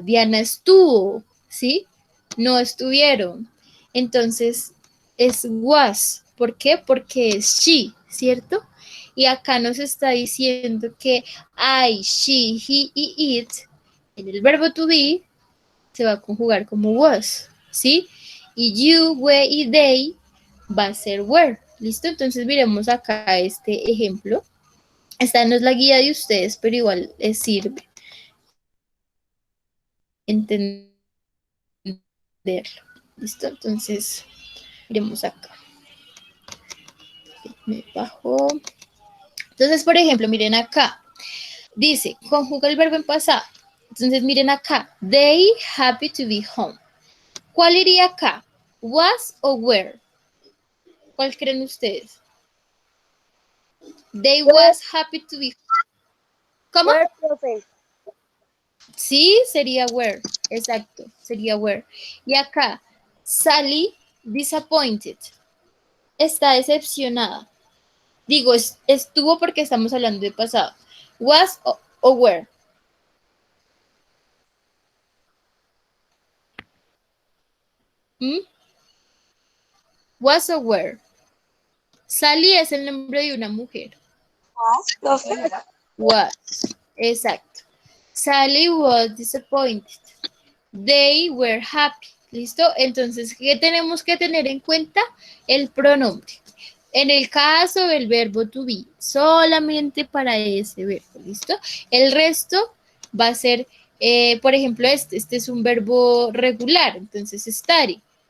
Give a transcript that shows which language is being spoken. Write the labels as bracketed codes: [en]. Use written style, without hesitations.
[es] Diana estuvo, ¿sí? No estuvieron. Entonces, es was. ¿Por qué? Porque es she, ¿cierto? Y acá nos está diciendo que I, she, he y it, en el verbo to be, se va a conjugar como was, ¿sí? Y you, we y they va a ser were. ¿Listo? Entonces miremos acá este ejemplo. Esta no es la guía de ustedes, pero igual les sirve entenderlo. ¿Listo? Entonces, miremos acá. Me bajo. Entonces, por ejemplo, miren acá. Dice, conjuga el verbo en pasado. Entonces, miren acá. [en] They happy to be home. [es] ¿Cuál iría acá? Was o were? ¿Cuál creen ustedes? [en] They was happy to be home. [es] ¿Cómo? Where, profe? Sí, sería were. Exacto, sería were. Y acá, Sally disappointed. Está decepcionada. Digo, estuvo porque estamos hablando de pasado. Was o were. ¿Mm? Was o were. Sally es el nombre de una mujer. Profe. Was. Exacto. [en] Sally was disappointed. They were happy. ¿Listo? [es] Entonces, ¿qué tenemos que tener en cuenta? El pronombre. En el caso del verbo to be, solamente para ese verbo, ¿listo? El resto va a ser, por ejemplo, este es un verbo regular, entonces study.